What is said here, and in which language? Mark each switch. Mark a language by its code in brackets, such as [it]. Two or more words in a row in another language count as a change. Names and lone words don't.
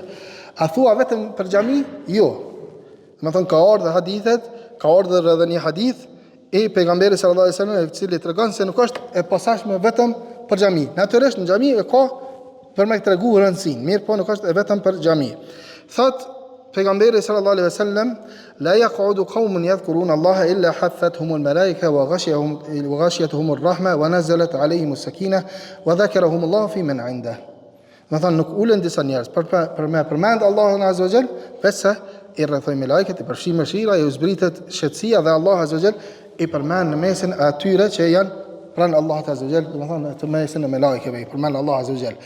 [sq] A thua vetëm për xhami? Jo. Domethënë ka ardhur hadithet, ka ardhur edhe një hadith e pejgamberit [ar] صلى الله عليه وسلم [sq] i cili tregon se nuk është e posaçme vetëm për xhami. Natyrisht në xhami ka për me tregu rëndësinë, mirë po nuk është e vetëm për xhami. Thot pejgamberi [ar] صلى الله عليه وسلم لا يقعد قوم يذكرون الله إلا حفتهم الملائكة وغشيتهم الرحمة ونزلت عليهم السكينة وذكرهم الله فيمن عنده. [sq] Do thonë nuk ulen disa njerëz për me përmend Allahun [ar] عز وجل, [sq] pse i rrethojnë me lajket, i përfshin mëshira, i zbritet shëtësia dhe Allah [ar] عز وجل [sq] i përmend në mesin e atyre që janë pranë Allahut [ar] عز وجل, [sq] do thonë të mesin e melajkeve, i përmend Allah [ar] عز وجل.